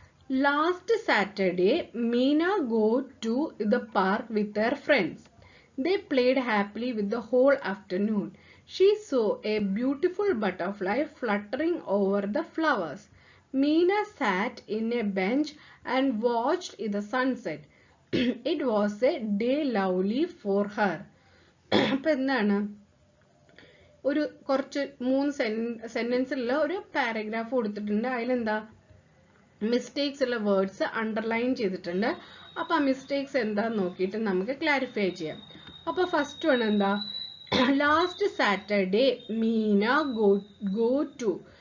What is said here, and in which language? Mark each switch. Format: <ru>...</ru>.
<en>Last Saturday Meena go to the park with her friends. They played happily with the whole afternoon. She saw a beautiful butterfly fluttering over the flowers. Meena sat in a bench and watched the sunset. It was a day lovely for her.</en> <ml>അപ്പൊ എന്താണ്, കുറച്ച് 3 സെന്റൻസിലുള്ള ഒരു paragraph കൊടുത്തിട്ടുണ്ട്. അതിലെന്താ mistakes ഉള്ള words underline ചെയ്തിട്ടുണ്ട്. അപ്പൊ ആ മിസ്റ്റേക്സ് എന്താന്ന് നോക്കിയിട്ട് നമുക്ക് ക്ലാരിഫൈ ചെയ്യാം. അപ്പൊ ഫസ്റ്റ് വൺ എന്താ,</ml> <en>Last Saturday Meena go to.</en>